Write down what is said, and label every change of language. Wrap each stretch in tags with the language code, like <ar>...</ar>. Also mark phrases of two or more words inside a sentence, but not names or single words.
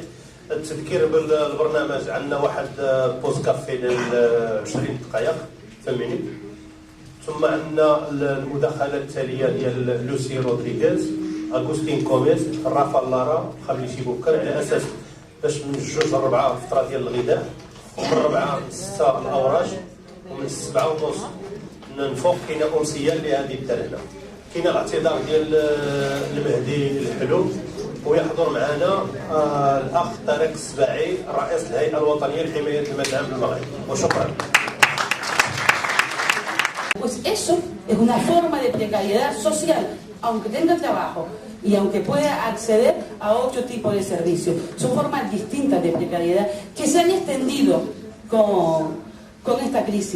<ar>التذكير بالبرنامج عندنا واحد بوز كافي ديال 20 دقائق فمينيت، ثم عندنا المداخله التاليه ديال لوسي رودريغيز، اغوستين كوميز، رافال لارا، خليشي بوكر، على اساس باش من 2 ل 4 الفتره ديال الغذاء، ومن 4 ل 6 الاوراج، ومن 7 ونص نفوق كاينه امسيه لهذه الدرجه. كاين الاعتذار ديال المهدي الحلو، ويحضر معنا الاخ طارق السباعي رئيس الهيئه الوطنيه لحمايه المزارع بالمغرب. وشكرا.</ar> <es>Pues eso es una forma de precariedad social, aunque tenga trabajo y aunque pueda acceder a otro tipo de servicios. Son formas distintas de precariedad que se han extendido con esta crisis.</es>